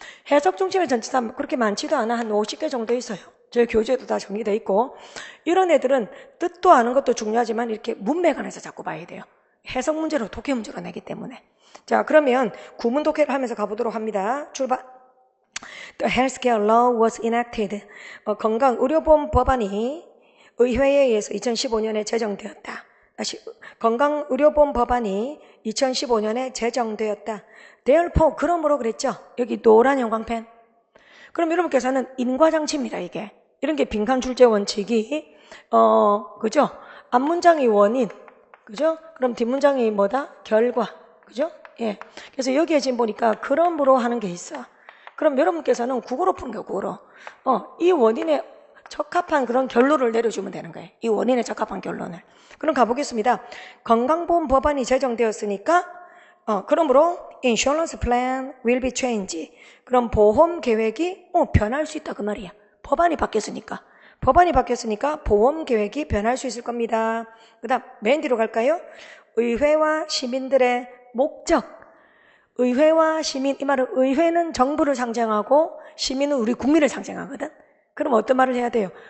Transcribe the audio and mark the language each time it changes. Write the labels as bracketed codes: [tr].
[ko] 해석 중심의 전치사 그렇게 많지도 않아. 한 50개 정도 있어요. 저희 교재에도 다 정리되어 있고. 이런 애들은 뜻도 아는 것도 중요하지만 이렇게 문맥 안에서 자꾸 봐야 돼요. 해석 문제로 독해 문제로 내기 때문에. 자, 그러면 구문 독해를 하면서 가보도록 합니다. 출발. [en] The healthcare law was enacted. [ko] 건강의료보험 법안이 의회에 의해서 2015년에 제정되었다. 다시 건강의료보험 법안이 2015년에 제정되었다. Therefore, 그러므로 그랬죠. 여기 노란 형광펜. 그럼 여러분께서는 인과장치입니다. 이게 이런 게 빈칸 출제 원칙이 그죠? 앞문장이 원인, 그죠? 그럼 뒷문장이 뭐다? 결과, 그죠? 예. 그래서 여기에 지금 보니까 그러므로 하는 게 있어. 그럼 여러분께서는 국어로 푸는 거예요. 국어로. 이 원인에 적합한 그런 결론을 내려주면 되는 거예요. 이 원인에 적합한 결론을. 그럼 가보겠습니다. 건강보험 법안이 제정되었으니까 그러므로 [en] insurance plan will be changed. [ko] 그럼 보험 계획이 변할 수 있다 그 말이야. 법안이 바뀌었으니까. 법안이 바뀌었으니까 보험 계획이 변할 수 있을 겁니다. 그 다음 맨 뒤로 갈까요? 의회와 시민들의 목적. 의회와 시민, 이 말은 의회는 정부를 상징하고 시민은 우리 국민을 상징하거든. 그럼 어떤 말을 해야 돼요?